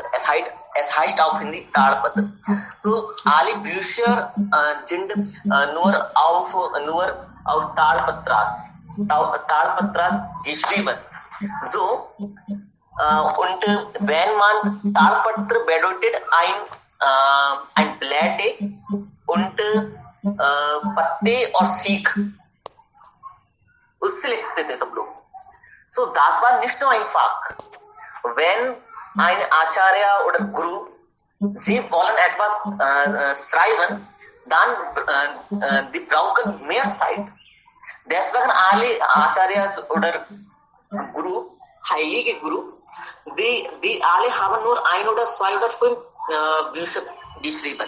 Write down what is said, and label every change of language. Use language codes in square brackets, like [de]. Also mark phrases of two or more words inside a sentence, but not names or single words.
[de] Es heißt auf Hindi Talpatra. So alle Bücher sind nur auf Talpatras geschrieben. So und wenn man Talpatra bedeutet ein Blätter und Patte [hi] और सीख उससे लिखते थे सब लोग. [de] So das war nicht so einfach. Wenn ein Acharya oder Guru, sie wollen etwas schreiben, dann die brauchen mehr Zeit. Deswegen alle Acharyas oder Guru, heilige Guru, die alle haben nur 1 oder 2 oder 5 Bücher geschrieben.